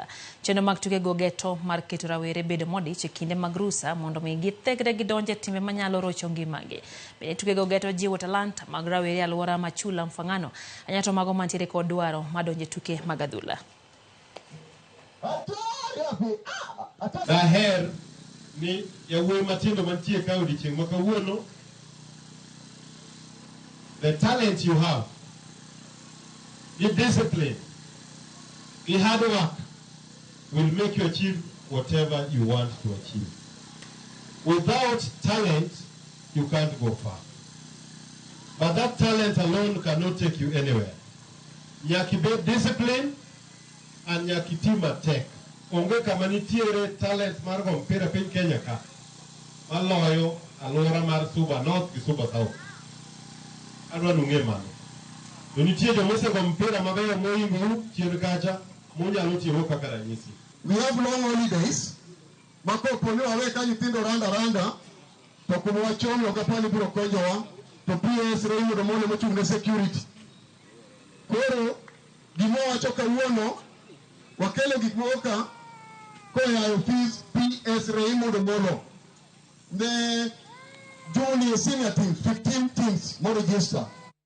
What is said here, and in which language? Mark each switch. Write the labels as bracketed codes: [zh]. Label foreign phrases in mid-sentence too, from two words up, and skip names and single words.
[luo] Chenro mag tukego geto mar keto rawere bedo modich e kinde mag rusa mondo mi githegre gidonje timbe manyalo rocho ngimagi. Bende tukego geto jiwo talanta mag rawere alwora ma Chula Mfangano anyato mago mantiere kod dwaro madonje tuke mag adhula. Daher ni yawuoyi matindo mantie ka odiochieng' ma kawuono, [en] the talent you have, the discipline, the hard work will make you achieve whatever you want to achieve. Without talent, you can't go far. But that talent alone cannot take you anywhere. [luo] Nyaki be [en] discipline and [luo] nyaki tima tech. Onge kama nitiere talent mar go mpira piny Kenya ka. Maloyo alwora mar Suba North gi Suba South. Adwa nung'e mano. To nitie jomose go mpira mabeyo mohingo chien kacha munyalo tiyo kaka ranyisi. [en] We have long holidays. [luo] Mako poni wawe ka nyithindo randa to kuma wachomo kapani biro konyowa to PS Raymond Omolo mochung' ne security. Koro gimo wacho kawuono wakelo gik moko ka koya office PS Raymond Omolo. [en] The junior senior teams, 15 teams more register.